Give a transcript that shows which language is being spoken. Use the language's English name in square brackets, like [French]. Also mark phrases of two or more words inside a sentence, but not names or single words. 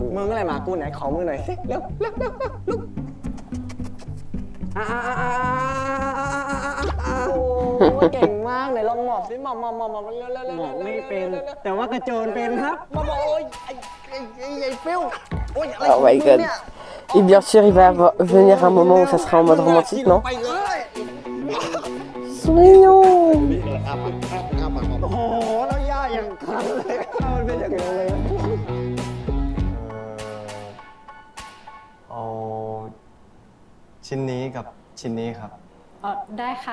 [Thai] มึงนั่นแหละหมากูไหนขอมือหน่อยสิเร็วเร็วเร็วเร็วลุกโอ้เก่งมากไหนลองหมอบสิหมอบเร็วเร็วเร็ว หมอกไม่เป็น แต่ว่ากระโจนเป็นครับ หมอบโอ้ยไอ้ฟิวโอ้ยอะไร [English] Oh my god. [French] Et bien sûr, il va venir un moment où ça sera en mode romantique, non? [Thai] ไปเลย [French] C'est mignon. [Thai] โอ้โหแล้วย่าอย่างคันเลยมันเป็นอย่างนี้เลย เอาชิ้นนี้กับชิ้นนี้ครับ ได้ค่ะ